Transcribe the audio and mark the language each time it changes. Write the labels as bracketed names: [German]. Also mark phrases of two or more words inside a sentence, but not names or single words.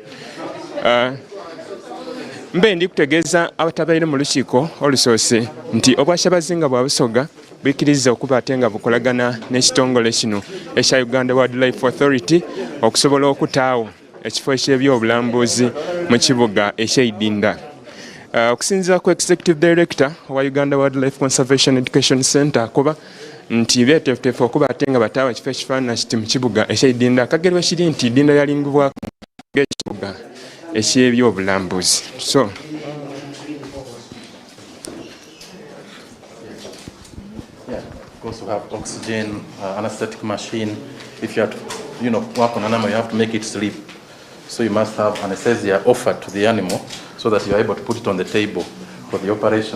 [Ganda] Mbe ndi kutegeeza abatabaire mu lukiiko olusoose nti obwa Kyabazinga Wabusoga bwikiriza okuba ate nga bukolagana n'ekitongole kino ekya Uganda Wildlife Authority okusobola okutaawo ekifo eky'ebyobulambuzi mu kibuga eky'Idinda. Okusinziira ku Executive Director wa Uganda Wildlife Conservation Education Center kuba nti beeteefuteefu okuba ate nga bataawo ekifo ekifaanana kiti mu kibuga eky'Idinda. Akagerwa kiri nti Idinda yalingibwako ng'ekibuga eky'ebyobulambuzi. [English] So of course, we have oxygen, anesthetic machine. If you have to, work on an animal, you have to make it sleep. So you must have anesthesia offered to the animal so that you are able to put it on the table for the operation.